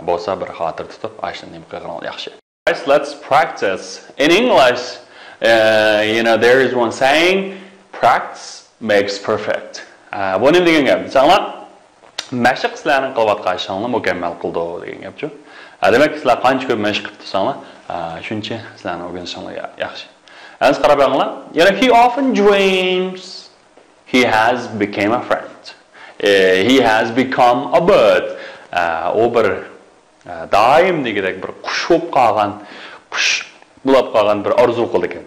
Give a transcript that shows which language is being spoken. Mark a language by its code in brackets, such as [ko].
[uz] Bo'lsa bir xotir tutib, ashni nima qilgan yaxshi. [en] Guys, let's practice. In English, there is one saying, practice makes perfect. [uz] Bu nima degan gap? Sizlar mashq qilishlarni qilayotgan ishlarni mukammal qildi degan gapchu. Demak, sizlar qancha ko'p mashq qilib tursanglar, shuncha sizlarni o'rganishinglar yaxshi. As qarabanglar, [en] he often dreams he has become a friend. He has become a bird. [uz] O bir daim degidek bir qush bo'lib qolgan, qush bo'lib qolgan bir orzu qildi ekan.